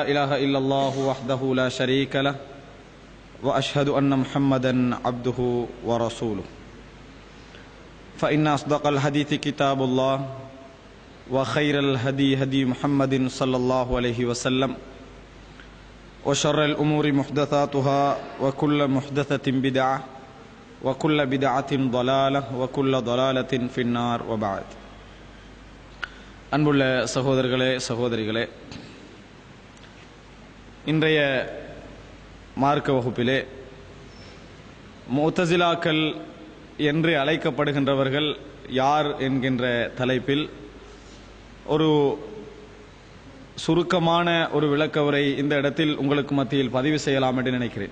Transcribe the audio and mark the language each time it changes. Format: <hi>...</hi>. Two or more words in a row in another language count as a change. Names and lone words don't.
<ar>إله إلا الله وحده لا شريك له وأشهد أن محمدا عبده ورسوله فإن أصدق الحديث كتاب الله وخير الهدي هدي محمد صلى الله عليه وسلم وشر الأمور محدثاتها وكل محدثة بدعة وكل بدعة ضلالة وكل ضلالة في النار وبعد.</ar> <ta>அன்புள்ள சகோதரர்களே சகோதரிகளே, இன்றைய மார்க்க வகுப்பிலே முஅ்தஸிலாக்கள் என்று அழைக்கப்படுகின்றவர்கள் யார் என்கின்ற தலைப்பில் ஒரு சுருக்கமான ஒரு விளக்கவுரை இந்த இடத்தில் உங்களுக்கு மத்தியில் பதிவு செய்யலாம் என்று நினைக்கிறேன்.</ta>